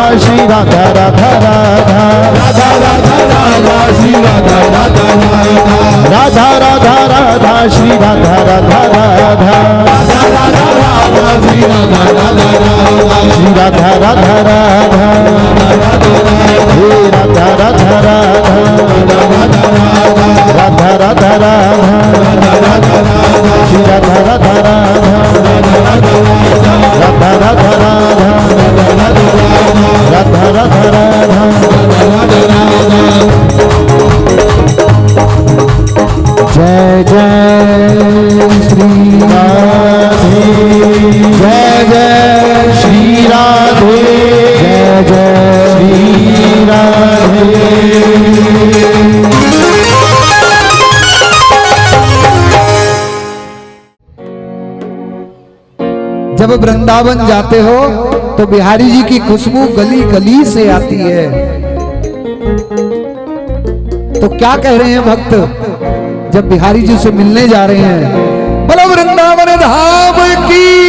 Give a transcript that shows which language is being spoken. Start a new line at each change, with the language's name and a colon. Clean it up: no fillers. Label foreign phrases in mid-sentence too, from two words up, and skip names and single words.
Hindi: श्री राधा राधा राधा राधा राधा राधा श्री राधा राधा राधा राधा राधा राधा श्री राधा राधा राधा राधा राधा राधा श्री राधा राधा राधा श्री राधा राधा राधा हे राधा राधा राधा राधा राधा राधा श्री राधा राधा राधा राधा राधा राधा राधा राधा राधा। जय जय श्री राधे, जय जय श्री राधे, जय जय श्री राधे। जब वृंदावन जाते हो तो बिहारी जी की खुशबू गली गली से आती है। तो क्या कह रहे हैं भक्त जब बिहारी जी से मिलने जा रहे हैं, बोलो वृंदावन धाम की।